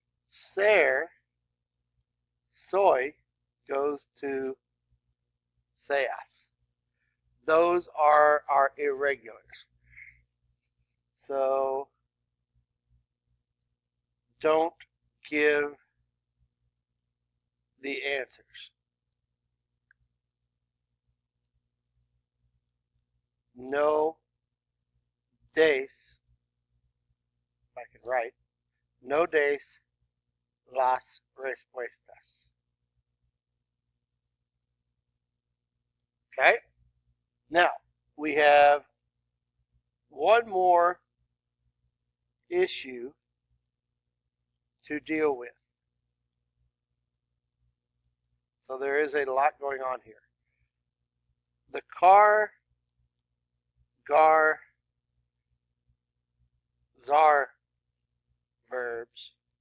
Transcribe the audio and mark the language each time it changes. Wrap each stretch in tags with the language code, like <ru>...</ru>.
<en>Ser, soy, goes to seas. Those are our irregulars. So don't give the answers.</en> <es>No des,</es> <en>if I can write,</en> <es>no des las respuestas.</es> <en>Okay? Now, we have one more issue to deal with. So there is a lot going on here. The car, gar, zar verbs.</en>